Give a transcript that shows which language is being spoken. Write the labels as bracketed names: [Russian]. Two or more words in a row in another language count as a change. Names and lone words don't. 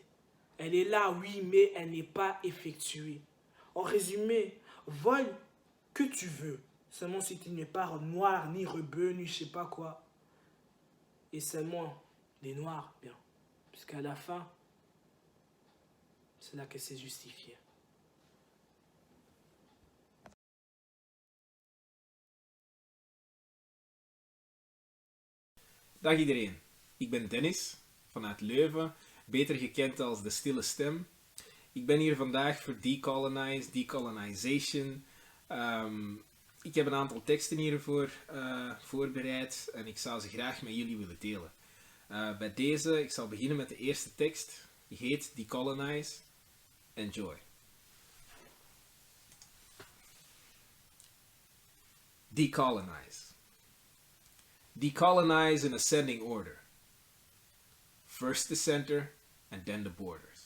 [French] Elle est là, oui, mais elle n'est pas effectuée. En résumé, vole que tu veux. Seulement si tu n'es pas noir, ni rebeu, ni je sais pas quoi. Et seulement les noirs, bien. Puisqu'à la fin, c'est là que c'est justifié. [Dutch] Dag iedereen, ik ben Dennis vanuit Leuven, beter gekend als de Stille stem. Ik ben hier vandaag voor Decolonize, decolonization. Ik heb een aantal teksten hiervoor voorbereid en ik zou ze graag met jullie willen delen. Bij deze, ik zal beginnen met de eerste tekst. Die heet Decolonize. Enjoy. Decolonize. [English] Decolonize in ascending order. First the center and then the borders.